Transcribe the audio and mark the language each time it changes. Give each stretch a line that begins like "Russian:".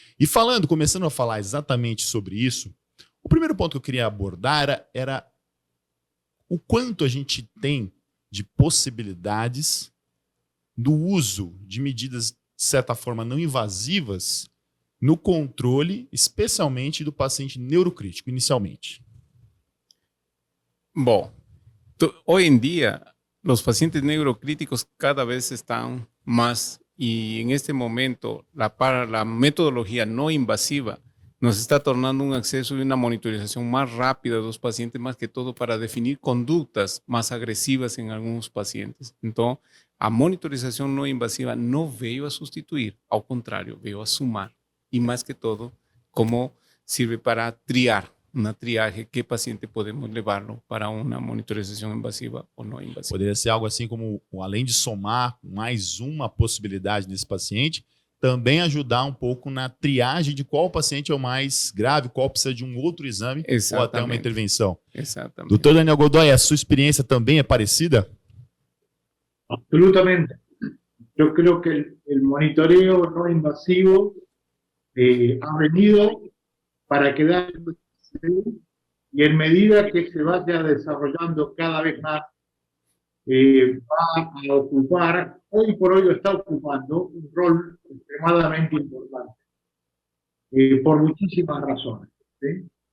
Portuguese: E começando a falar exatamente sobre isso, o primeiro ponto que eu queria abordar era o quanto a gente tem de possibilidades do uso de medidas, de certa forma, não invasivas no controle, especialmente do paciente neurocrítico, inicialmente. Bom, hoje em dia, os pacientes neurocríticos cada vez estão
Spanish: más y en este momento la metodología no invasiva nos está tornando un acceso y una monitorización más rápida de los pacientes, más que todo para definir conductas más agresivas en algunos pacientes.
Portuguese: Entonces, a monitorización no invasiva no veio a sustituir, ao contrário, veio a sumar.
Spanish: Y más que todo, como sirve para triar, una triaje, qué paciente podemos llevarlo para una monitorización invasiva
Portuguese: ou não invasiva. Poderia ser algo assim como, além de somar mais uma possibilidade nesse paciente, também ajudar um pouco na triagem de qual paciente é o mais grave, qual precisa de um outro exame ou até uma intervenção. Exatamente. Doutor Daniel Godoy, a sua experiência também é parecida? Absolutamente.
Spanish: Yo creo que el monitoreo no invasivo ha venido para quedarse y en medida que se vaya desarrollando cada vez más, va a ocupar, hoy por hoy está ocupando un rol extremadamente importante, por muchísimas razones. ¿Sí?